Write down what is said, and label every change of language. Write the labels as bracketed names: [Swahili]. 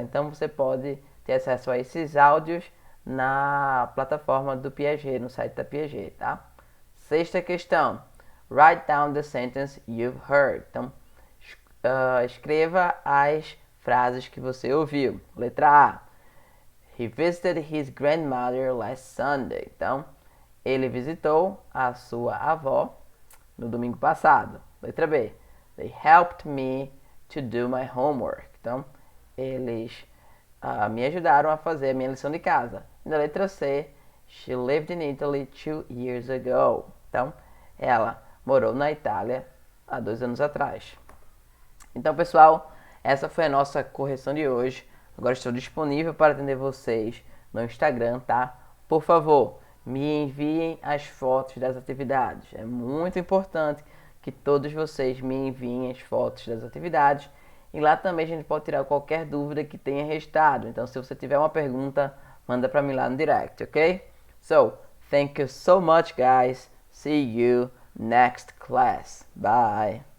[Portuguese] Então, você pode ter acesso a esses áudios na plataforma do Piaget, no site da Piaget, tá? Sexta questão, [English] write down the sentence you've heard. [Portuguese] Então, escreva as frases que você ouviu. Letra A, [English] he visited his grandmother last Sunday. [Portuguese] Então, ele visitou a sua avó no domingo passado. Letra B, [English] they helped me to do my homework. [Portuguese] Então, eles me ajudaram a fazer a minha lição de casa. E na letra C, [English] she lived in Italy 2 years ago. [Portuguese] Então, ela morou na Itália há 2 anos atrás. Então, pessoal, essa foi a nossa correção de hoje. Agora estou disponível para atender vocês no Instagram, tá? Por favor, me enviem as fotos das atividades. É muito importante que todos vocês me enviem as fotos das atividades. E lá também a gente pode tirar qualquer dúvida que tenha restado. Então, se você tiver uma pergunta, manda para mim lá no direct, ok? [English] So, thank you so much, guys. See you next class. Bye.